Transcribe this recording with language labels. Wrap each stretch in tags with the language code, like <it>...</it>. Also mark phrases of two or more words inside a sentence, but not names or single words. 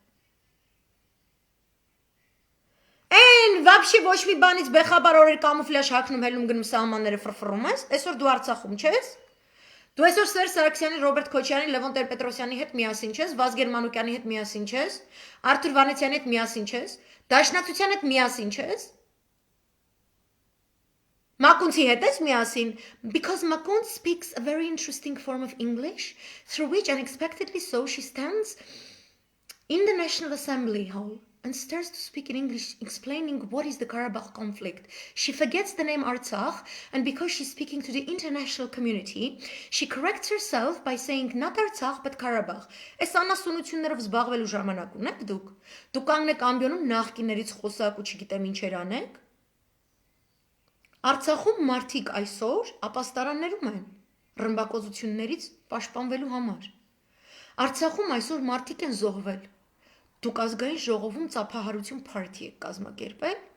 <hy>Այն вообще ոչ մի բանից բեխաբար օրեր կամուֆլյաժ հագնում հելնում գնում սահմանները ֆրֆռում ես, այսօր դու Արցախում չես։ Դու այսօր Սերժ Սարգսյանի, Ռոբերտ Քոչարյանի, Լևոն Տեր-Պետրոսյանի հետ միասին չես, Վազգեն Մանուկյանի հետ միասին չես, Արթուր Վանեցյանի հետ միասին չես, Դաշնակցության հետ միասին չես, Մակունցի հետ ես միասին,</hy> <en>because Makun speaks a very interesting form of English, through which unexpectedly so she stands in the National Assembly Hall and starts to speak in English, explaining what is the Karabakh conflict. She forgets the name Artsakh, and because she's speaking to the international community, she corrects herself by saying not Artsakh, but Karabakh.</en> <hy>Այս անասունություններով զբաղվելու ժամանակ ունեք դուք։ Դուք կանգնեք ամբիոնում նախկիներից խոսակ ու չգիտեմ ինչեր անեք։ Արցախում մարդիկ այսօր ապաստարաններում են ռմբակոծություններից պաշտպանվելու համար։ Արցախում այսօր մարդիկ են զոհվել։ Դուք ազգային ժողովում ծափահարություն party եք կազմակերպել։</hy>